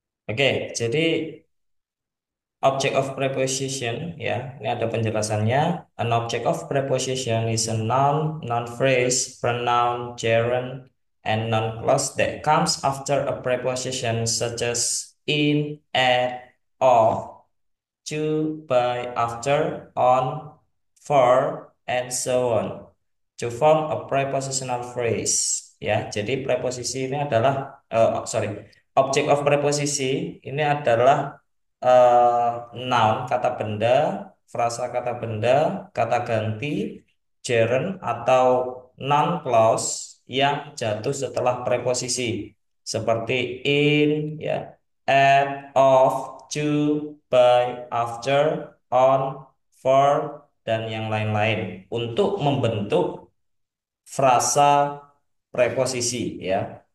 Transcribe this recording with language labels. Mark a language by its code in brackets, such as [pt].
[id] Oke, jadi object of preposition ya, ini ada penjelasannya. [en] An object of preposition is a noun, noun phrase, pronoun, gerund, and noun clause that comes after a preposition such as in, at, of, to, by, after, on, for, and so on to form a prepositional phrase. [id] Ya, jadi preposisi ini adalah object of preposisi ini adalah noun kata benda, frasa kata benda, kata ganti, gerund atau noun clause yang jatuh setelah preposisi seperti in, ya, at, of, to, by, after, on, for, dan yang lain-lain untuk membentuk frasa preposisi ya.